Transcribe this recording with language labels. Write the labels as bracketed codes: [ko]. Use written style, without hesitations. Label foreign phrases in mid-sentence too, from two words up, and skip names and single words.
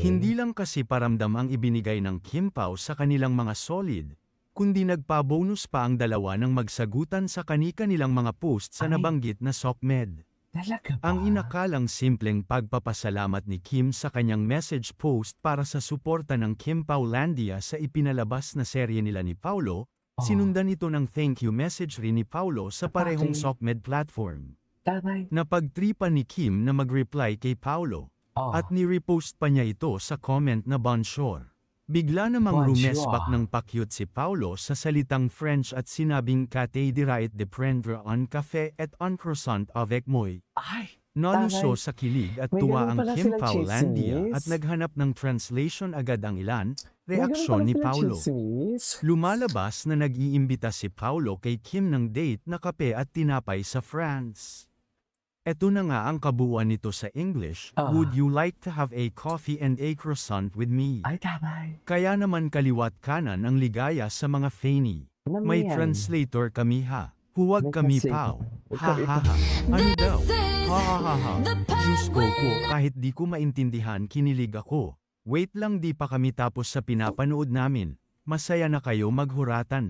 [tl] Hindi lang kasi paramdam ang ibinigay ng Kim Pao sa kanilang mga solid, kundi nagpa-bonus pa ang dalawa ng magsagutan sa kani-kanilang mga post sa Ay. nabanggit na SOCMED. Talaga ba? Ang inakalang simpleng pagpapasalamat ni Kim sa kanyang message post para sa suporta ng Kim Paulandia sa ipinalabas na serye nila ni Paulo, sinundan ito ng [en] thank you [tl] message rin ni Paulo sa parehong Okay. SOCMED platform. Taray. Napagtripan ni Kim na mag-reply kay Paulo, Oh. at ni-repost pa niya ito sa comment na bonjour. Bigla namang Bonjour. rumespak ng pakyut si Paulo sa salitang French at sinabing [fr] Kate dirait de prendre un café et un croissant avec moi. [tl] Ay! Naluso Taray. sa kilig at May tuwa ganun ang pala Kim silang Paulandia at chismis. naghanap ng translation agad ang ilan, May ganun reaksyon pala ni silang Paulo. chismis. Lumalabas na nag-iimbita si Paulo kay Kim ng date na kape at tinapay sa France. Eto na nga ang kabuuan nito sa English, Ah. [en] would you like to have a coffee and a croissant with me? [tl] Ay, tamay. Kaya naman kaliwat kanan ang ligaya sa mga Fanny. Alam mo May yan. translator kami ha. Huwag May kami translator. pao. Huwag Ha kami ha ha. Ano daw? Ha ha ha ha. Diyos ko po, kahit di ko maintindihan kinilig ako. Wait lang, di pa kami tapos sa pinapanood namin. Masaya na kayo maghuratan.